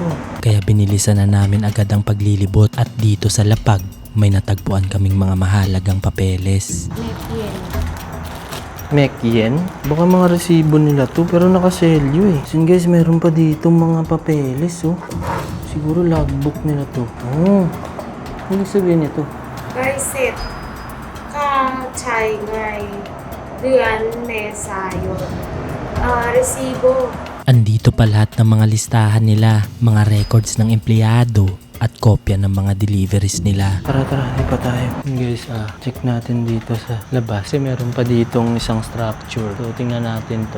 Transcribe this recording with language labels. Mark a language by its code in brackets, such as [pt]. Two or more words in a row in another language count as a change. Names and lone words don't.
[tl] Kaya binilisan na namin agad ang paglilibot at dito sa lapag may natagpuan kaming mga mahalagang papeles. Nepien. Mekyen? Baka mga resibo nila to pero nakaselyo eh. Sin guys, meron pa dito mga papeles oh. Siguro logbook nila to. Oh. Ano sabihin nito? [th] ใบเสร็จของใช้ในเดือนเมษายน resibo [tl] Andito pa lahat ng mga listahan nila, mga records ng empleyado at kopya ng mga deliveries nila. Tara, di pa tayo. Guys, check natin dito sa labas. Kasi meron pa ditong isang structure. So, tingnan natin to.